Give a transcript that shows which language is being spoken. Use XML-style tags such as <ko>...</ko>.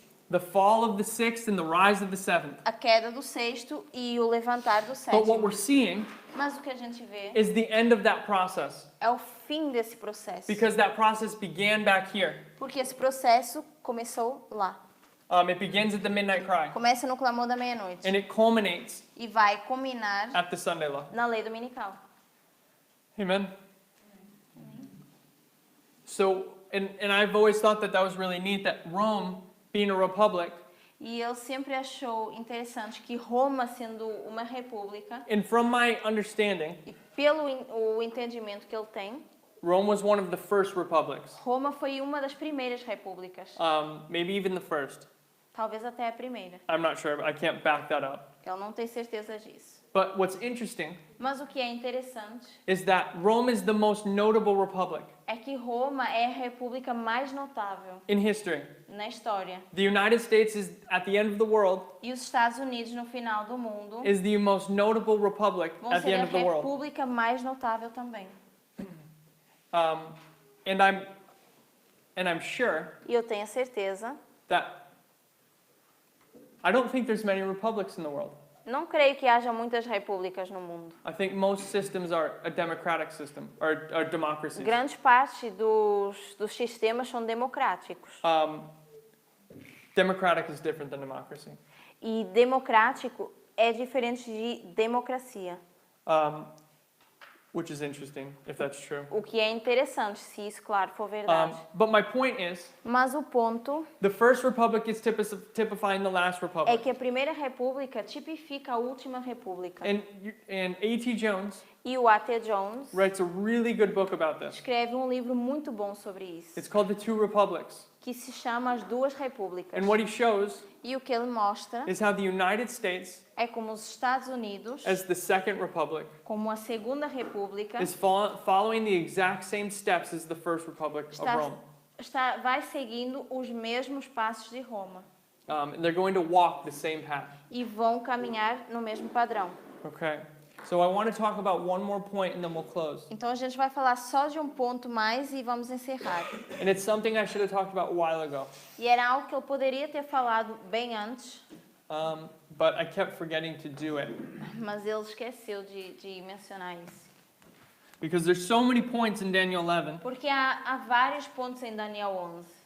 <en>The fall of the sixth and the rise of the seventh.</en> <pt>A queda do sexto e o levantar do</pt> <en>But what</en> <pt>sétimo.</pt> <en>we're seeing</en> <pt>Mas o que a gente vê</pt> <en>is the end of that process,</en> <pt>é o fim desse processo.</pt> <en>because that process began back here.</en> <pt>Porque esse processo começou lá.</pt> <en>It begins at the midnight cry,</en> <pt>Começa no clamor da meia-noite.</pt> <en>and it culminates</en> <pt>E vai culminar</pt> <en>at the Sunday law.</en> <pt>na lei dominical.</pt> <en>Amen. So, and I've always thought that was really neat, that Rome, being a republic,</en> <pt>E ele sempre achou interessante que Roma, sendo uma república,</pt> <en>and from my understanding,</en> <pt>e pelo o entendimento que ele tem,</pt> <en>Rome was one of the first republics,</en> <pt>Roma foi uma das primeiras repúblicas,</pt> <en>maybe even the first.</en> <pt>talvez até a primeira.</pt> <en>I'm not sure, I can't back that up.</en> <pt>Ele não tem certeza disso.</pt> <en>But what's interesting</en> <pt>Mas o que é interessante</pt> <en>is that Rome is the most notable republic</en> <pt>é que Roma é a república mais notável</pt> <en>in history.</en> <pt>na história.</pt> <en>The United States is at the end of the world,</en> <pt>E os Estados Unidos, no final do mundo,</pt> <en>is the most notable republic</en> <pt>vão</pt> <en>at the</en> <pt>ser</pt> <en>end</en> <pt>a</pt> <en>of the world.</en> <pt>república mais notável também.</pt> <en>And I'm sure</en> <pt>E eu tenho a certeza,</pt> <en>that I don't think there's many republics in the world.</en> <pt>não creio que haja muitas repúblicas no mundo.</pt> <en>I think most systems are a democratic system, or democracies.</en> <pt>Grande parte dos sistemas são democráticos.</pt> <en>Democratic is different than democracy.</en> <pt>E democrático é diferente de democracia.</pt> <en>Which is interesting, if that's true.</en> <pt>O que é interessante, se isso, claro, for verdade.</pt> <en>But my point is,</en> <pt>Mas o ponto</pt> <en>the first republic is typifying the last</en> <pt>é</pt> <en>republic.</en> <pt>que a primeira república tipifica a última república.</pt> <en>And A.T. Jones</en> <pt>E o A.T. Jones</pt> <en>writes a really good book about this.</en> <pt>escreve um livro muito bom sobre isso,</pt> <en>It's called The Two Republics.</en> <pt>que se chama As Duas Repúblicas.</pt> <en>And what he shows</en> <pt>E o que ele mostra</pt> <en>is how the United States,</en> <pt>é como os Estados Unidos,</pt> <en>as the second republic,</en> <pt>como a segunda república,</pt> <en>is following the exact same steps as the first republic of Rome.</en> <pt>vai seguindo os mesmos passos de Roma</pt> <en>And they're going to walk the same path.</en> <pt>e vão caminhar no mesmo padrão.</pt> <en>Okay. So I want to talk about one more point and then we'll close.</en> <pt>Então a gente vai falar só de um ponto mais e vamos encerrar.</pt> <en>And it's something I should have talked about a while ago.</en> <pt>E era algo que eu poderia ter falado bem antes,</pt> <en>But I kept forgetting to do it.</en> <pt>mas ele esqueceu de mencionar isso.</pt> <en>Because there's so many points in Daniel 11</en> <pt>Porque há vários pontos em Daniel 11</pt>